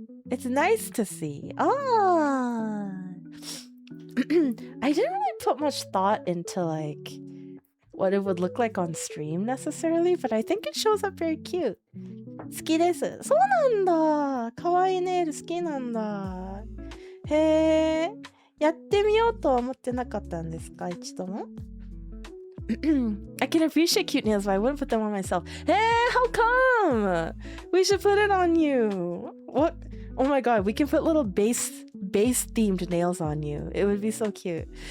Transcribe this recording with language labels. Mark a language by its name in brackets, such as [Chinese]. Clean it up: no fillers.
[English] It's nice to see. Ah, I didn't really put much thought into like what it would look like on stream necessarily, but I think it shows up very cute. [Japanese] 好きです。そうなんだ。可愛いネイル好きなんだ。へえ。やってみようとは思ってなかったんですか、一度も? [English] I can appreciate cute nails, but I wouldn't put them on myself. Hey, how come? We should put it on you. What? Oh my god, we can put little base themed nails on you. It would be so cute.